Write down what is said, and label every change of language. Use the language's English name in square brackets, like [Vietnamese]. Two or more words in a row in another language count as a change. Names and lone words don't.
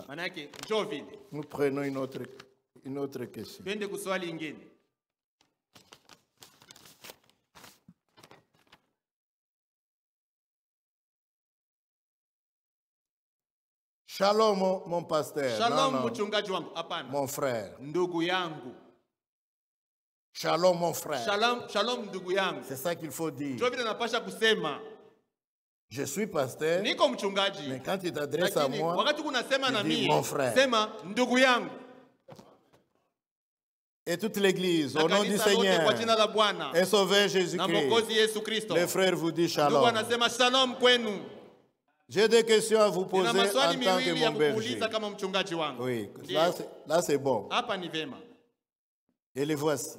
[French] Nous prenons une autre question. Shalom mon pasteur. [Swahili] Shalom mchungaji wangu. [French] Mon frère. [Swahili] Ndugu yangu. [French] Shalom mon frère. [Swahili] Shalom ndugu yangu. [French] C'est ça qu'il faut dire. [Swahili] Ndio vile napasha kusema. [French] Je suis pasteur. [Swahili] Niko mchungaji. [French] Mais quand tu t'adresses à moi, wakati unasema na mimi, mon frère. [Swahili] Sema ndugu yangu. [French] Et toute l'église, au nom du Seigneur et Sauveur Jésus-Christ, les frères vous disent shalom. J'ai des questions à vous poser en tant que mon berger. Oui, là c'est bon. Et les voici.